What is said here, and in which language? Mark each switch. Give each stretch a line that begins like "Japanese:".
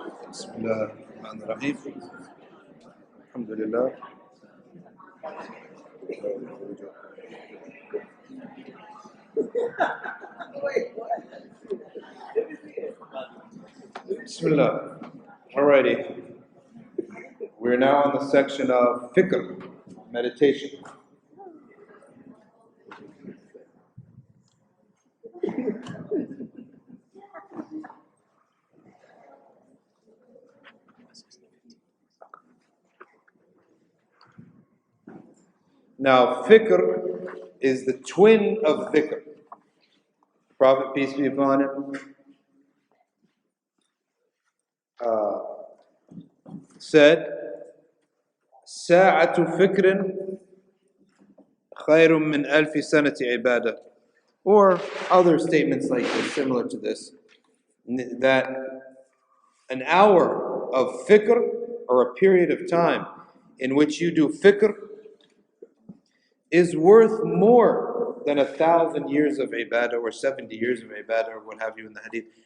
Arabic: بسم الله الرحمن الرحيم الحمد لله Bismillah.
English: Alrighty. We're now on the section of fikr, meditation. Now, fikr is the twin of dhikr. Prophet, peace be upon him, said,
Arabic: ساعة فكر خير من ألف سنة عبادة.
English: Or other statements like this, similar to this, that an hour of fikr, or a period of time in which you do fikr, is worth more than 1,000 years of ibadah or 70 years of ibadah or what have you in the hadith.